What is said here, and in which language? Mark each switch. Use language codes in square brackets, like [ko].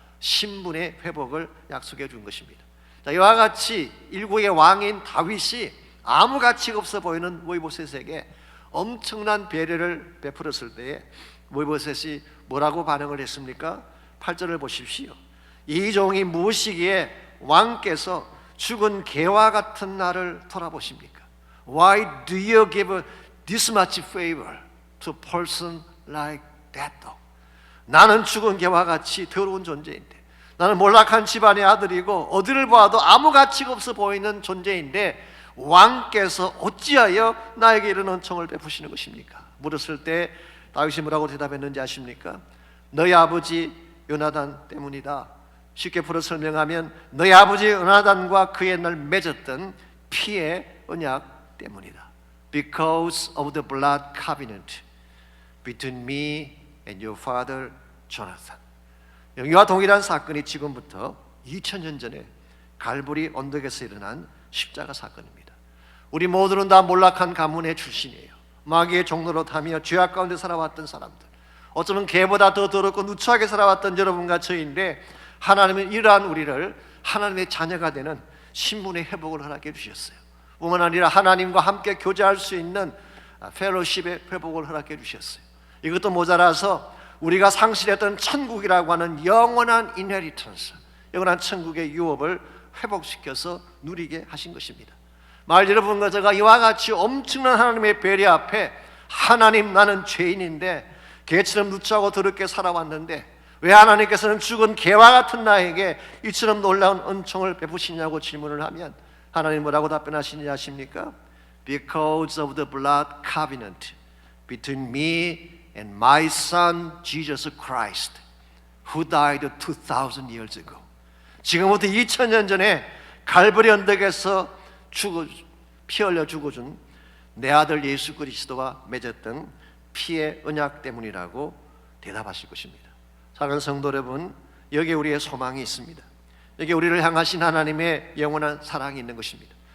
[ko] 신분의 회복을 약속해 준 것입니다. 자, 이와 같이 일국의 왕인 다윗이 아무 가치가 없어 보이는 머비보셋에게 엄청난 배려를 베풀었을 때에 머비보셋이 뭐라고 반응을 했습니까? 8절을 보십시오. 이 종이 무엇이기에 왕께서 죽은 개와 같은 나를 돌아보십니까? [en] Why do you give this much favor to a person like that dog? [ko] 나는 죽은 개와 같이 더러운 존재인데, 나는 몰락한 집안의 아들이고 어디를 보아도 아무 가치가 없어 보이는 존재인데 왕께서 어찌하여 나에게 이런 은총을 베푸시는 것입니까? 물었을 때 다윗이 뭐라고 대답했는지 아십니까? 너희 아버지 요나단 때문이다. 쉽게 풀어 설명하면 너희 아버지 요나단과 그 옛날 맺었던 피의 언약 때문이다. [en] Because of the blood covenant between me and your father Jonathan. [ko] 이와 동일한 사건이 지금부터 2000년 전에 갈보리 언덕에서 일어난 십자가 사건입니다. 우리 모두는 다 몰락한 가문의 출신이에요. 마귀의 종로로 타며 죄악 가운데 살아왔던 사람들, 어쩌면 개보다 더 더럽고 누추하게 살아왔던 여러분과 저희인데, 하나님은 이러한 우리를 하나님의 자녀가 되는 신분의 회복을 허락해 주셨어요. 뿐만 아니라 하나님과 함께 교제할 수 있는 펠로십의 회복을 허락해 주셨어요. 이것도 모자라서 우리가 상실했던 천국이라고 하는 영원한 인헤리턴스, 영원한 천국의 유업을 회복시켜서 누리게 하신 것입니다. 말 여러분과 제가 이와 같이 엄청난 하나님의 배려 앞에, 하나님 나는 죄인인데 개처럼 누추하고 더럽게 살아왔는데 왜 하나님께서는 죽은 개와 같은 나에게 이처럼 놀라운 은총을 베푸시냐고 질문을 하면 하나님 뭐라고 답변하시는지 아십니까? [en] Because of the blood covenant between me and my son Jesus Christ, who died 2000 years ago. [ko] 지금부터 2000년 전에 갈보리 언덕에서 피 흘려 죽어준 내 아들 예수 그리스도와 맺었던 피의 언약 때문이라고 대답하실 것입니다. 사랑하는 성도 여러분, 여기에 우리의 소망이 있습니다. 여기에 우리를 향하신 하나님의 영원한 사랑이 있는 것입니다.